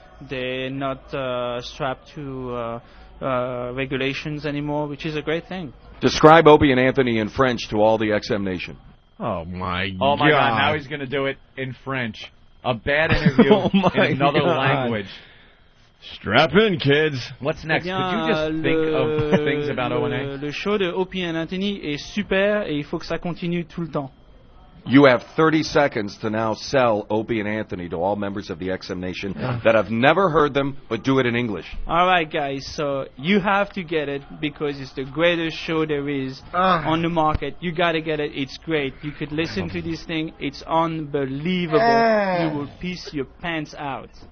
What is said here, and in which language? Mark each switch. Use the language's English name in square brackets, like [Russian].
[English] They're not strapped to regulations anymore, which is a great thing. Describe Opie and Anthony in French to all the XM Nation. Oh, my God. Oh, my God. Now he's going to do it in French. A bad interview in another language. Strap in, kids. What's next? Could you just think of things about O&A? [French] Le show de Opie and Anthony est super et il faut que ça continue tout le temps. [English] You have 30 seconds to now sell Opie and Anthony to all members of the XM Nation that have never heard them, but do it in English. All right, guys. So you have to get it because it's the greatest show there is on the market. You got to get it. It's great. You could listen to this thing. It's unbelievable. You will piss your pants out.